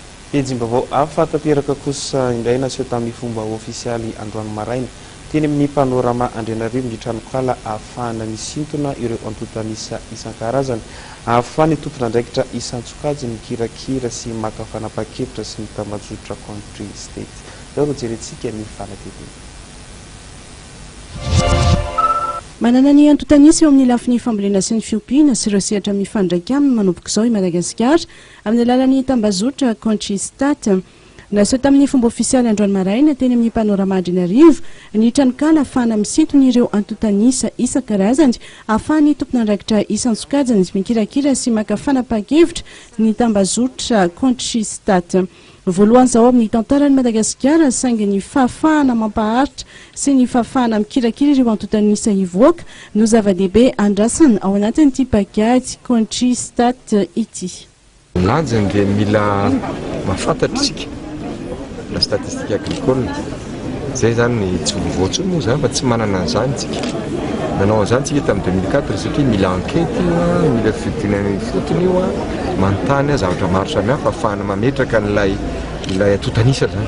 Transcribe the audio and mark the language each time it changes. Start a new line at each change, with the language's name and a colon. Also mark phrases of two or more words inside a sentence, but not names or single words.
Malagasy: Pejim-baovao hafa tanteraka kosa indray naseho tamin'ny fomba ofisialy Androany Maraina teny amin'ny panorama Andrianarivo ny tranokala ahafahana misintona ireo antotanisa isan-karazany ahafahany tompona andraikitra isan-tsokajy mikirakira sy maka fanapa-kevitra sy ny tambazotra country state. Eo no jerentsika ny fanatevina. Manana ny antotanisa eo amin'ny lafiny fambolena sy ny fiompiana sy ireo sehatra mifandraika aminy manomboka izao i Madagasikara amin'ny alalan'ny tambazotra country state. Naseho tamin'ny fomba ofisialy Androany Maraina teny amin'ny panorama Andrianarivo ny tranokala ahafahana misintona ireo antotanisa isan-karazany ahafahany tompona andraikitra isan-tsokajany mikirakira sy maka fanapa-kevitra ny tambazotra country state. Voalohany zao amin'ny tantaran'i Madagasikara saingy ny fahafahana mampaharitra sy ny fahafahana mikirakira ireo antotanisa ivoaka no zava-dehibe andrasana ao anatin'ity pakady country state ity. Lanjany dia mila mahafantatra isika
French: la statistique agricole
Malagasy: zay zany tsy voavoatsy moa zany fa tsy manana an'izany tsika. Nanao an'izany tsika tamin'ny 2004 satria mila enquête mila fidinany fotony io manontany zavatra maro samihafa ahafahana mametraka n'ilay antotanisa zany.